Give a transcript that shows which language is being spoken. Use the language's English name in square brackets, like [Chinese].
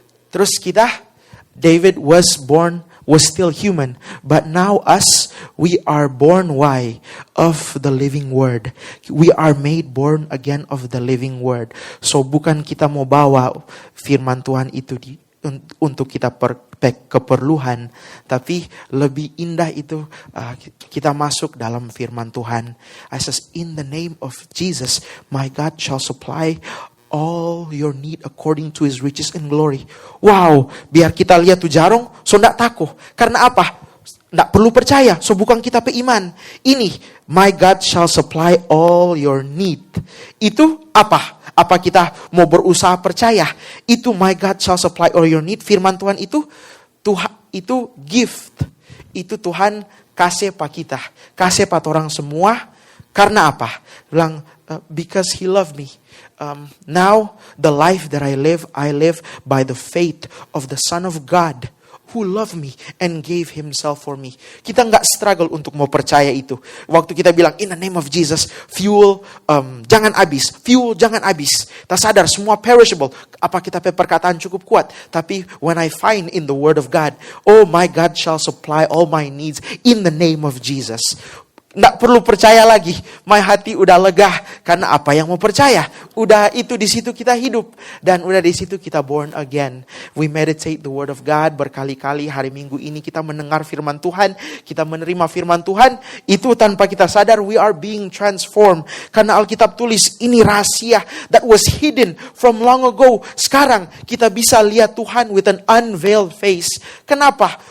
[Indonesian] Terus kita, [English] David was still human. But now us, we are born, why? Of the living word. We are made born again of the living word. [Indonesian] So bukan kita mau bawa firman Tuhan itu untuk kita keperluan. Tapi lebih indah itu kita masuk dalam firman Tuhan. [English] I says, in the name of Jesus, my God shall supply all your need according to His riches and glory. [Indonesian] Wow, biar kita lihat tuh jarong, so ndak takut. Karena apa? Ndak perlu percaya, so bukan kita pe iman. Ini, [English] my God shall supply all your need. [Indonesian] Itu apa? Apa kita mau berusaha percaya? Itu [English] my God shall supply all your need. [Indonesian] Firman Tuhan itu, itu gift. Itu Tuhan kasih pak kita. Kasih pak orang semua. Karena apa? Bilang, [English] because He loved me. Now the life that I live by the faith of the Son of God who loved me and gave Himself for me. [Indonesian] Kita nggak struggle untuk mau percaya itu. Waktu kita bilang [English] in the name of Jesus, [Indonesian] fuel jangan habis, fuel jangan habis. Kita sadar semua perishable. Apa kita perkataan cukup kuat? Tapi [English] when I find in the Word of God, oh my God shall supply all my needs in the name of Jesus. [Indonesian] Nggak perlu percaya lagi. My hati udah lega. Karena apa yang mau percaya? Udah itu di situ kita hidup. Dan udah di situ kita born again. [English] We meditate the word of God. [Indonesian] Berkali-kali hari Minggu ini kita mendengar firman Tuhan. Kita menerima firman Tuhan. Itu tanpa kita sadar [English] we are being transformed. [Indonesian] Karena Alkitab tulis ini rahasia [English] that was hidden from long ago. [Indonesian] Sekarang kita bisa lihat Tuhan [English] with an unveiled face. [Indonesian] Kenapa?